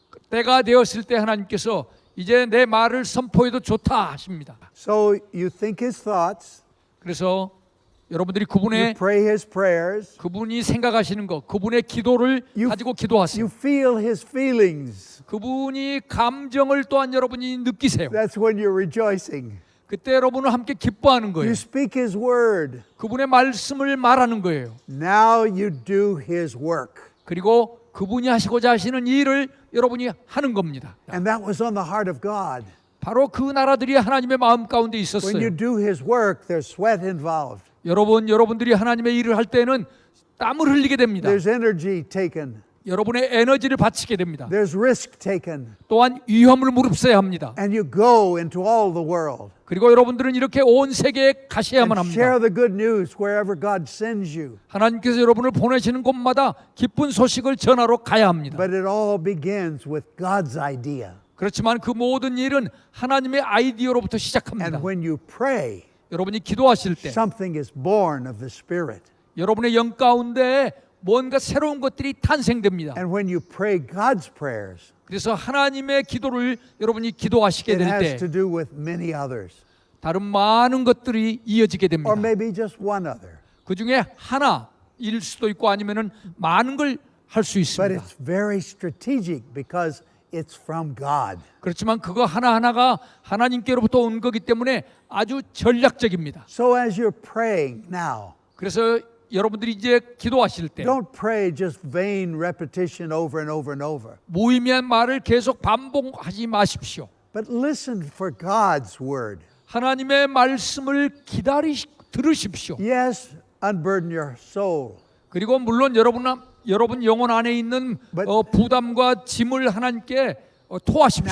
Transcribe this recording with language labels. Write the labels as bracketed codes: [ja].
[ko] 때가 되었을 때 하나님께서 이제 내 말을 선포해도 좋다 하십니다. [en] So you think His thoughts, [ko] 그래서 여러분들이 [en] you [ko] 그분의 [en] pray His prayers, [ko] 그분이 생각하시는 것, 그분의 기도를 [en] You- [ko] 가지고 기도하세요. [en] you feel His feelings. [ko] 그분이 감정을 또한 여러분이 느끼세요. [en] That's when you're rejoicing. [ko] 그때 여러분은 함께 기뻐하는 거예요. [en] You speak His word. [ko] 그분의 말씀을 말하는 거예요. [en] Now you do His work. [ko] 그리고 그분이 하시고자 하시는 일을 여러분이 하는 겁니다. [en] And that was on the heart of God. [ko] 바로 그 나라들이 하나님의 마음 가운데 [en] When [ko] 있었어요. [en] you do His work, there's sweat involved. [ko] 여러분들이 하나님의 일을 할 때는 땀을 흘리게 됩니다. [en] There's energy taken. [ko] 여러분의 에너지를 바치게 됩니다. [en] There's risk taken. [ko] 또한 위험을 무릅써야 합니다. [en] And you go into all the world [ko] 그리고 여러분들은 이렇게 온 세계에 가셔야만 [en] and share [ko] 합니다. [en] the good news wherever God sends you. [ko] 하나님께서 여러분을 보내시는 곳마다 기쁜 소식을 전하러 가야 합니다. [en] But it all begins with God's idea. [ko] 그렇지만 그 모든 일은 하나님의 아이디어로부터 시작합니다. [en] And when you pray, [ko] 여러분이 기도하실 때 [en] something is born of the Spirit. [ko] 여러분의 영 가운데 뭔가 새로운 것들이 탄생됩니다. [en] And when you pray God's prayers, [ko] 그래서 하나님의 기도를 여러분이 기도하시게 [en] it [ko] 될 [en] has [ko] 때 [en] to do with many others. [ko] 다른 많은 것들이 이어지게 됩니다. [en] Or maybe just one other. [ko] 그 중에 하나일 수도 있고 아니면은 많은 걸 할 수 [en] But [ko] 있습니다. [en] it's very strategic because it's from God. [ko] 그렇지만 그거 하나하나가 하나님께로부터 온 거기 때문에 아주 전략적입니다. [en] So as you're praying now, [ko] 그래서 여러분들이 이제 기도하실 때 [en] don't pray just vain repetition over and over and over. [ko] 무의미한 말을 계속 반복하지 마십시오. [en] But listen for God's word. [ko] 하나님의 말씀을 들으십시오. [en] Yes, unburden your soul. [ko] 그리고 물론 여러분 영혼 안에 있는 [en] But- [ko] 부담과 짐을 하나님께 토하십시오.